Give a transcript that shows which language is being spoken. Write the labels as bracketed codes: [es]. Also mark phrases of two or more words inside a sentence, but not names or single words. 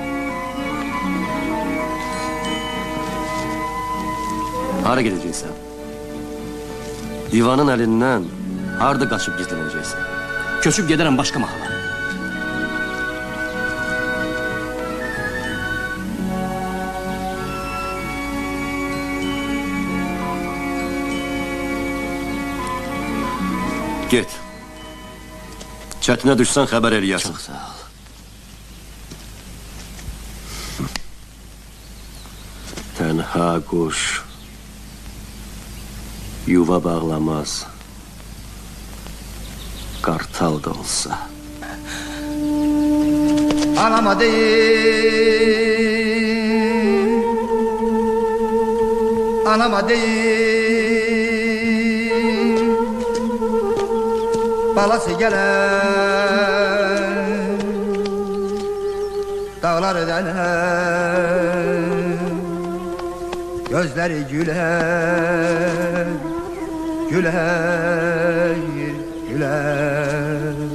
[tr] Hara gideceksin? Divanın elinden harda kaçıp gizleneceksin? [az] Köçüb gedərəm başqa mahala. [tr] Git. [az] Çətinə düşsən xəbər eləyərsin. Çox sağ ol. Tənha quş yuva bağlamaz. Qartal da olsa. [tr] Anama değil, anama değil, balası gelen, dağları delen, gözleri güler, güler, güler.